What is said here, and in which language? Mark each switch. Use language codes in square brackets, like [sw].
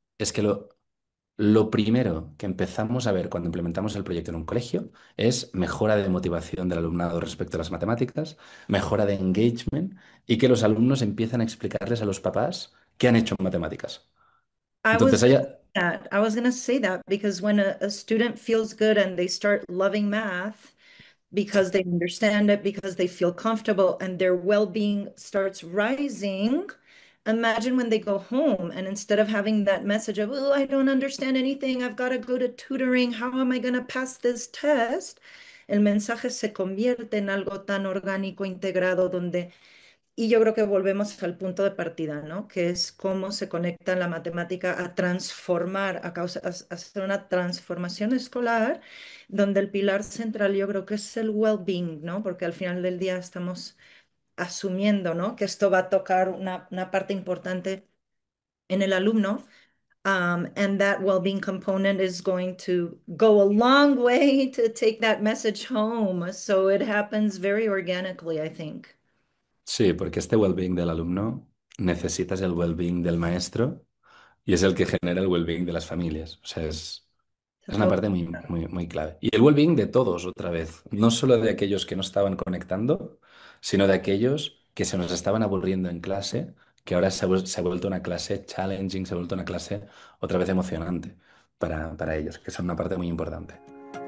[es] es que lo primero que empezamos a ver cuando implementamos el proyecto en un colegio es mejora de motivación del alumnado respecto a las matemáticas, mejora de engagement y que los alumnos empiezan a explicarles a los papás qué han hecho en matemáticas. [en] I was [es] Entonces, [en] gonna say that. I was going to say that because when a student feels good and they start loving math because they understand it, because they feel comfortable and their well-being starts rising, imagine when they go home and instead of having that message of, oh, I don't understand anything, I've got to go to tutoring, how am I going to pass this test? [es] El mensaje se convierte en algo tan orgánico, integrado, donde y yo creo que volvemos al punto de partida, ¿no? Que es cómo se conecta la matemática a transformar, a hacer una transformación escolar, donde el pilar central yo creo que es el well-being, ¿no? Porque al final del día estamos asumiendo, ¿no? Que esto va a tocar una parte importante en el alumno. [en] And that well-being component is going to go a long way to take that message home. So it happens very organically, I think. [es] sí, porque este well-being del alumno necesitas el well-being del maestro y es el que genera el well-being de las familias. O sea, es una parte muy, muy, muy clave. Y el well-being de todos, otra vez. No solo de aquellos que no estaban conectando, sino de aquellos que se nos estaban aburriendo en clase, que ahora se ha vuelto una clase challenging, se ha vuelto una clase otra vez emocionante para ellos, que son una parte muy importante.